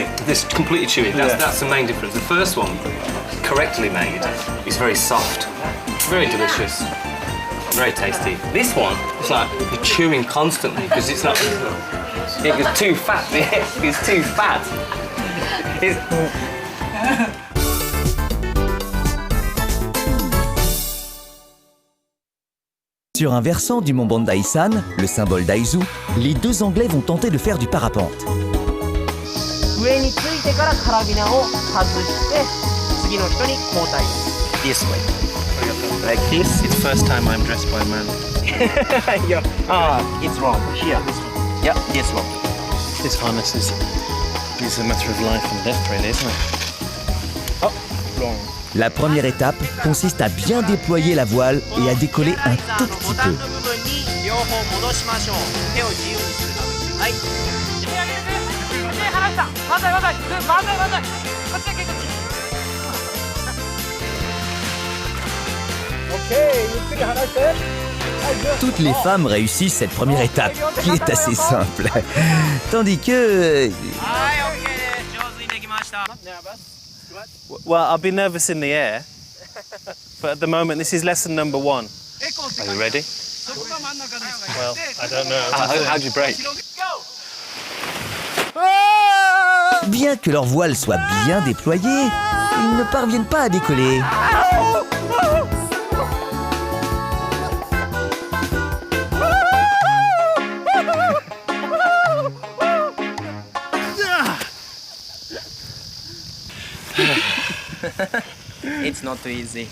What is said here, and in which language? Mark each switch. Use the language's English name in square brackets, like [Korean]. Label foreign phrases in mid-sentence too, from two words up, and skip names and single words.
[English] This completely chewy. That's, Yeah. that's the main difference. The first one, correctly made, is very soft, very delicious, very tasty. This one, it's like you're chewing constantly because it's not. It's too fat. It's too fat. It's, [French] Sur un versant du mont Bandai-san, le symbole d'Aizu, les deux Anglais vont tenter de faire du parapente. [Japanese] 上についてからカラビナを外して次の人に交代。 [English] this way. Like this? It's the first time I'm dressed by a man. Yeah. It's wrong. Here. Yeah, this one. This harness is a matter of life and death, really, isn't it? Oh, wrong. [French] La première étape consiste à bien déployer la voile et à décoller un tout petit peu. [Japanese] 部分に両方戻しましょう。手を自由にするために。はい。手離した。万歳万歳。万歳万歳。こっちだけこっち。OK、ゆっくり離して。 [French] Toutes les femmes réussissent cette première étape, qui est assez simple. Tandis que... [Japanese] はい、OK です。上手にできました。 [English] Well, I'll be nervous in the air, but at the moment, this is lesson number 1. Are you ready? Well, I don't know. How'd you break? [French] Bien que leur voile soit bien déployée, ils ne parviennent pas à décoller. [English] It's not too easy.